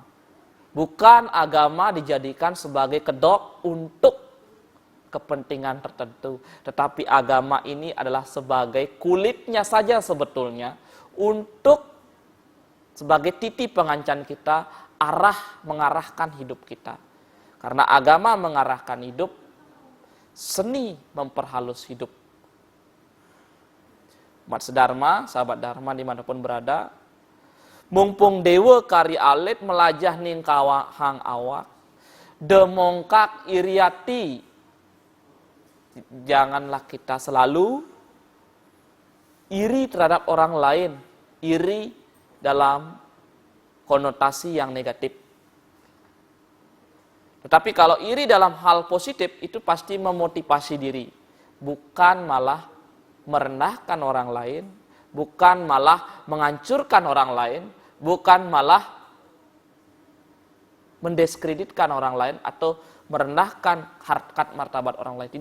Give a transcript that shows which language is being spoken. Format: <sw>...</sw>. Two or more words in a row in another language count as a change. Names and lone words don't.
<id>Bukan agama dijadikan sebagai kedok untuk kepentingan tertentu, tetapi agama ini adalah sebagai kulitnya saja sebetulnya untuk sebagai titik pengancan kita, mengarahkan hidup kita. Karena agama mengarahkan hidup, seni memperhalus hidup. Umat sedharma, sahabat dharma dimanapun berada,</id> <ban>mumpung dewa kari alit melajah ning hang awak, demongkak iriati.</ban> <id>Janganlah kita selalu iri terhadap orang lain, iri dalam konotasi yang negatif. Tetapi kalau iri dalam hal positif, itu pasti memotivasi diri, bukan malah merendahkan orang lain, bukan malah menghancurkan orang lain, bukan malah mendiskreditkan orang lain atau merendahkan harkat martabat orang lain.</id>